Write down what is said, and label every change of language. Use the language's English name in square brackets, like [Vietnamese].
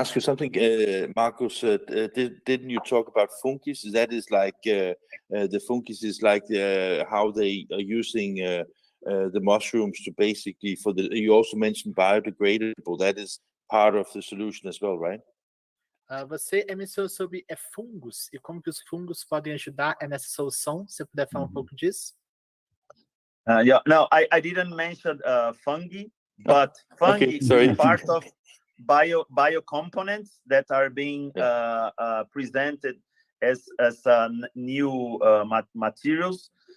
[English] ask you something, Marcus? Didn't you talk about Funkis? That is like the Funkis is like how they are using the mushrooms to basically you also mentioned biodegradable. That is part of the solution as well, right? [Portuguese] Você mencionou sobre fungos e como que os fungos podem ajudar nessa solução. Se você puder falar um pouco disso? [English] Yeah, no, I didn't mention fungi, but fungi Okay, sorry. is part of biocomponents that are being presented as new materials.